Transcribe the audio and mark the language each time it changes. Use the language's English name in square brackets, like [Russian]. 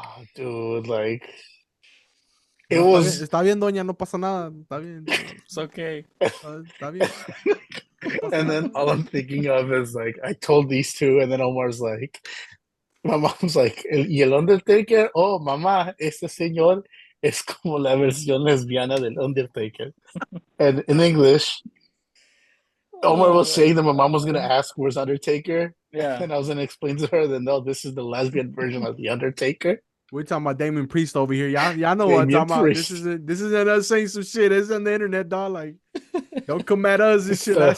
[English] God, dude, like it was. [Spanish] Está bien, doña. No pasa nada. Está bien. [English] It's okay. [Spanish] Está bien. [English] And then all I'm thinking of is like I told these two, and then Omar's like, my mom's like, [Spanish] ¿y el Undertaker? Oh, mamá, este señor es como la versión lesbiana del Undertaker. [English] And in English, Omar was saying that my mom was gonna ask where's Undertaker, and I was gonna explain to her that no, this is the lesbian version of the Undertaker. We're talking about Damien Priest over here. Y'all know what I'm talking about. This isn't us saying some shit. It's on the internet, dog. Like, don't come at us and shit.